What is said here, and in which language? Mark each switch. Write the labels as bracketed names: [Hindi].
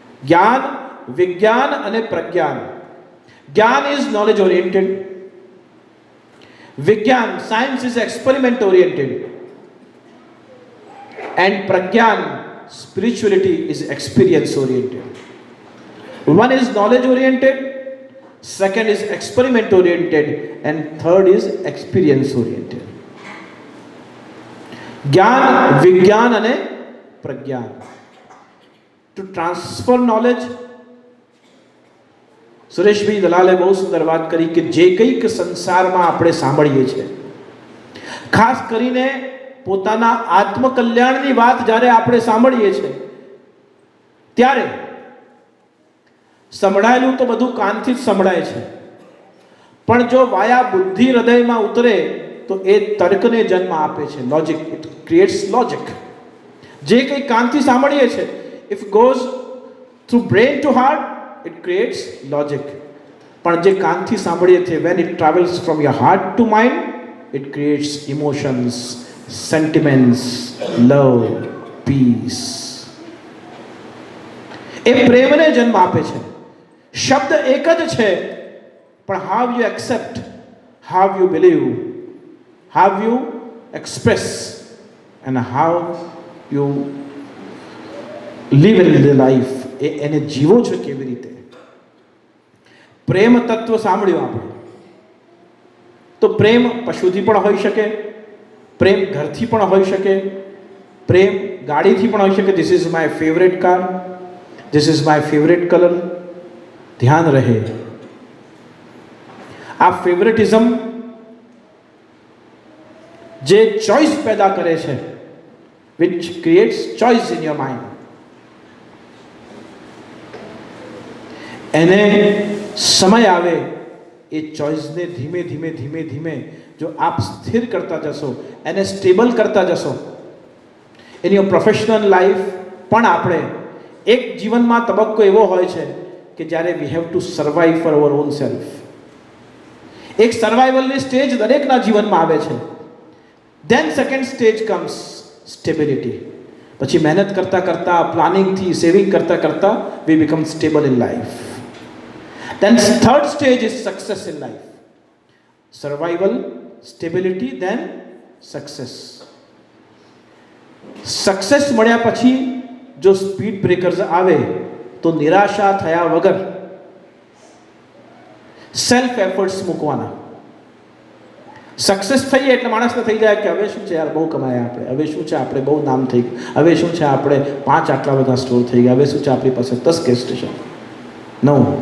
[English] જ્ઞાન, વિજ્ઞાન અને પ્રજ્ઞાન. જ્ઞાન ઇઝ નોલેજ ઓરિએન્ટેડ, વિજ્ઞાન, science is experiment oriented, and pragyan, spirituality, is experience oriented. One is knowledge oriented, second is experiment oriented, and third is experience oriented. Gyan, vigyan and pragyan. To transfer knowledge, [Gujarati] Sureshbhai દલાલે બહુ સુંદર વાત કરી કે જે કંઈક સંસારમાં આપણે સાંભળીએ છીએ, ખાસ કરીને પોતાના આત્મકલ્યાણની વાત જ્યારે આપણે સાંભળીએ છીએ ત્યારે સંભળાયેલું તો બધું કાનથી જ સંભળાય છે, પણ જો વાયા બુદ્ધિ હૃદયમાં ઉતરે તો એ તર્કને જન્મ આપે છે. [English] Logic, it creates logic. [Gujarati] જે કંઈ કાનથી સાંભળીએ છીએ, [English] If goes through brain to heart, it creates logic. [Gujarati] પણ જે કાનથી સાંભળીએ છીએ, [English] When it travels from your heart to mind, it creates emotions, sentiments, love, peace. [Gujarati] એ પ્રેમને જન્મ આપે છે. શબ્દ એક જ છે, પણ [English] how you accept, how you believe, how you express and how you live in the life, [Gujarati] એને જીવો છો કેવી રીતે. પ્રેમ તત્વ સાંભળ્યું આપણે તો પ્રેમ પશુથી પણ હોઈ શકે, પ્રેમ ઘરથી પણ હોઈ શકે, પ્રેમ ગાડીથી પણ હોઈ શકે. [English] This is my favourite car, this is my favourite colour. [Gujarati] ધ્યાન રહે, આ ફેવરેટિઝમ જે ચોઇસ પેદા કરે છે, [English] which creates choice in your mind, [Gujarati] એને સમય આવે એ ચોઇસને ધીમે ધીમે ધીમે ધીમે જો આપ સ્થિર કરતા જશો, એને સ્ટેબલ કરતા જશો, એની પ્રોફેશનલ લાઈફ પણ આપણે એક જીવનમાં તબક્કો એવો હોય છે કે જ્યારે [English] We have to survive for our own self. [Gujarati] એક સર્વાઈવલની સ્ટેજ દરેકના જીવનમાં આવે છે. [English] Then second stage comes stability. [Gujarati] પછી મહેનત કરતાં કરતાં, પ્લાનિંગથી, સેવિંગ કરતાં કરતાં [English] We become stable in life. Then third stage is success in life. Survival, stability, then success. [Gujarati] Success મળ્યા પછી જો સ્પીડ બ્રેકર્સ આવે તો નિરાશા થયા વગર સેલ્ફ એફર્ટ્સ મૂકવાના. સક્સેસ થઈએ એટલે માણસને થઈ જાય કે હવે શું છે યાર, બહુ કમાયા આપણે, હવે શું છે આપણે બહુ નામ થઈ ગયું, હવે શું છે આપણે 5 આટલા બધા સ્ટોર થઈ ગયા, હવે શું છે આપણી પાસે 10 ગેસ સ્ટેશન. નો.